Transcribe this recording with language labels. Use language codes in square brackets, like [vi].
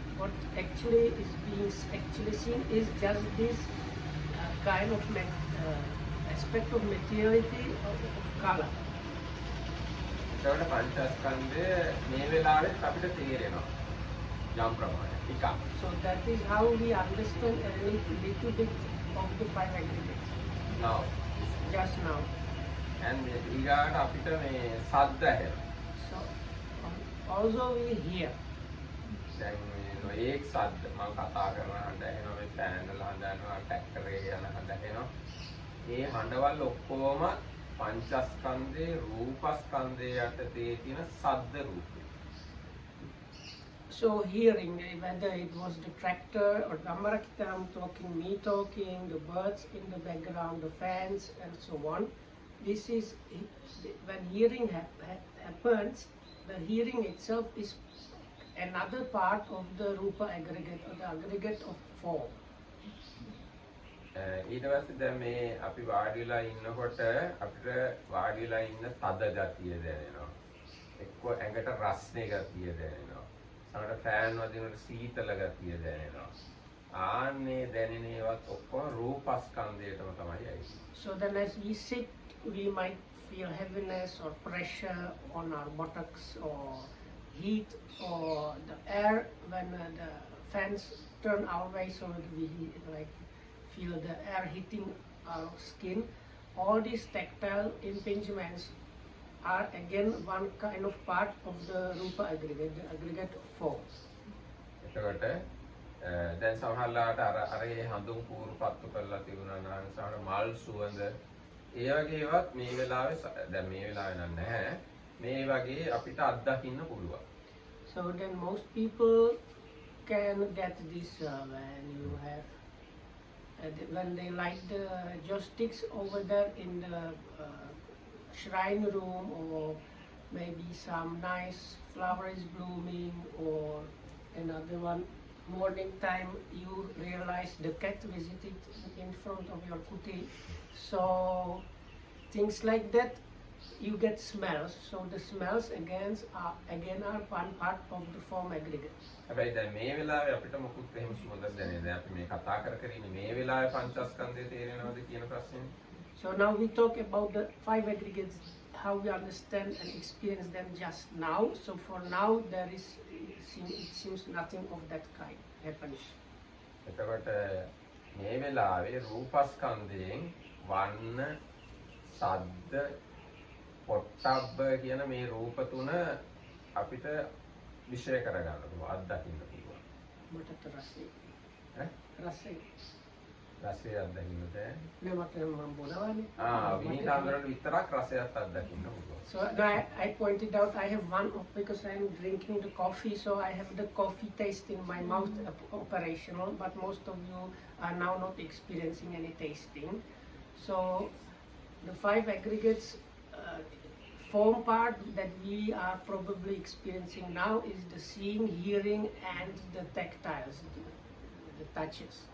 [en] What actually is being actually seen is just this kind of aspect of materiality of color. [si] ඒකට පංචස්කන්ධය මේ වෙලාවෙත් අපිට තේරෙනවා යම් ප්‍රමාණයක් ටිකක්. [en] So that is how we understand a little bit of the five aggregates. Now, Just now. [si] and ඊගාට අපිට මේ ශබ්ද ඇහෙනවා. [en] So also we hear. [si] දැන් මේ නොඑක් ශබ්ද මම කතා කරන හඬ ඇහෙනවා, මේ ෆෑන් වල හඬ ඇහෙනවා, ට්‍රැක්ටර් එකේ යන හඬ ඇහෙනවා. ඒ හඬවල් ඔක්කොම පංචස්කන්ධේ රූපස්කන්ධේ යටතේ තියෙන ශබ්ද රූපය. [en] So hearing, whether it was the tractor or Dhammarakhitam talking, me talking, the birds in the background, the fans and so on. This is, when hearing happens, the hearing itself is another part of the Rupa aggregate or the aggregate of form. [si] ඊට පස්සේ දැන් මේ අපි වාඩි වෙලා ඉන්නකොට අපිට වාඩි වෙලා ඉන්න තද ගතිය දැනෙනවා. එක්ක ඇඟට රස්නේ ගතිය දැනෙනවා. සමහර ෆෑන් වදිනකොට සීතල ගතිය දැනෙනවා. ආන්නේ දැනෙන ඒවත් ඔක්කොම රූපස්කන්ධයටම තමයි ඇවිත්. [en] So then as we sit, we might feel heaviness or pressure on our buttocks or heat or the air when the fans turn our way, so we like feel the air hitting our skin. All these tactile impingements are again one kind of part of the Rupa aggregate, the aggregate of form. [si] එතකොට දැන් සමහරලාට අර ඒ හඳුන් කූරු පත්තු කරලා තිබුණා නම් සමහර මල් සුවඳ ඒ වගේ ඒවත් මේ වෙලාවේ දැන් මේ වෙලාවේ නම් නැහැ. මේ වගේ අපිට අත්දකින්න පුළුවන්. [en] So then most people can get this when you have when they light the joysticks over there in the shrine room, or maybe some nice flower is blooming, or another one morning time you realize the cat visited in front of your kuti. So things like that, you get smells. So the smells again are one part of the form aggregate. [si] හැබැයි දැන් මේ වෙලාවේ අපිට මොකුත් එහෙම සුවඳක් දැනෙන්නේ නැහැ. අපි මේ කතා කර ඉන්නේ මේ වෙලාවේ පංචස්කන්ධය තේරෙනවද කියන ප්‍රශ්නේ. [en] So now we talk about the five aggregates, how we understand and experience them just now. So for now there is, it seems nothing of that kind happening. [si] එතකොට මේ වෙලාවේ රූපස්කන්ධයෙන් වර්ණ, ශබ්ද, පොට්ටබ්බ කියන මේ රූප තුන අපිට විශ්ලේෂ කරගන්න පුළුවන්, අත්දකින්න පුළුවන්. මට රසය. ඈ? රසය. රසය අත්දකින්න බෑ. නේ මට මම බොනවානේ. විනීතාන්දරට විතරක් රසයත් අත්දකින්න පුළුවන්. [en] So now I pointed out I have one because I'm drinking the coffee, so I have the coffee taste in my mouth operational, but most of you are now not experiencing any tasting. So the five aggregates form part that we are probably experiencing now is the seeing, hearing and the tactiles, the touches.